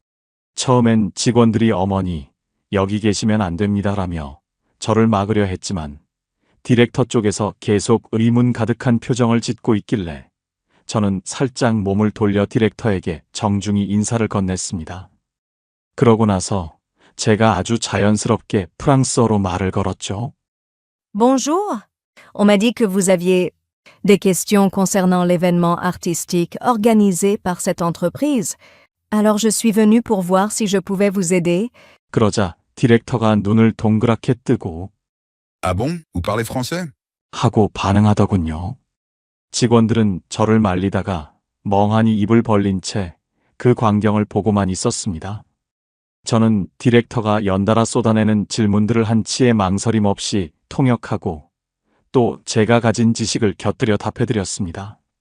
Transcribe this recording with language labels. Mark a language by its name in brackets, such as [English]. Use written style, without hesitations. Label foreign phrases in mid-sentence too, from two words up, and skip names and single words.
[Korean] 처음엔 직원들이 어머니, 여기 계시면 안 됩니다라며 저를 막으려 했지만 디렉터 쪽에서 계속 의문 가득한 표정을 짓고 있길래 저는 살짝 몸을 돌려 디렉터에게 정중히 인사를 건넸습니다. 그러고 나서 제가 아주 자연스럽게 프랑스어로 말을 걸었죠. [French] Bonjour. On m'a dit que vous aviez des questions concernant l'événement artistique organisé par cette entreprise. Alors je suis venue pour voir si je pouvais vous aider. [Korean] 그러자 디렉터가 눈을 동그랗게 뜨고 [French] Ah bon? Vous parlez français? [Korean] 하고 반응하더군요. 직원들은 저를 말리다가 멍하니 입을 벌린 채 그 광경을 보고만 있었습니다. 저는 디렉터가 연달아 쏟아내는 질문들을 한치의 망설임 없이 통역하고 또 제가 가진 지식을 곁들여 답해드렸습니다.